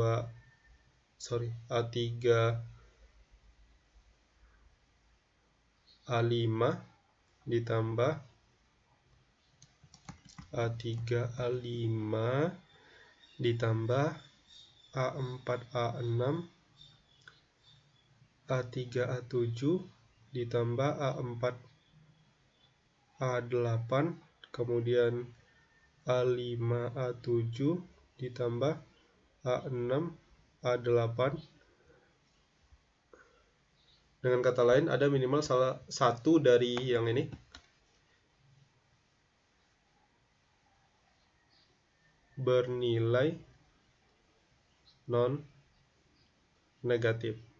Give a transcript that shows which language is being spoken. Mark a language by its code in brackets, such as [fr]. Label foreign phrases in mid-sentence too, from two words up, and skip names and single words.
[id] A5 ditambah A3 A5 ditambah A4 A6, A3 A7 ditambah A4 A8, kemudian A5 A7 ditambah A6 A8. Dengan kata lain, ada minimal salah satu dari yang ini bernilai non-negatif.